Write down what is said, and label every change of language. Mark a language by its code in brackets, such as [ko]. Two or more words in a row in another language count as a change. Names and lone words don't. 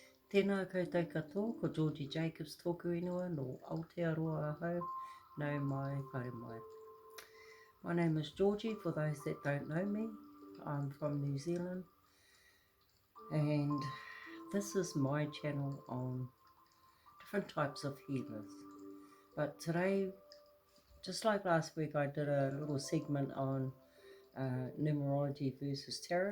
[mi] Tēnā koutou katoa, ko Georgie Jacobs tōku ingoa no Aotearoa ahau, nau mai, haere mai. [en] My name is Georgie, for those that don't know me. I'm from New Zealand, and this is my channel on different types of healers. But today, just like last week, I did a little segment on numerology versus tarot.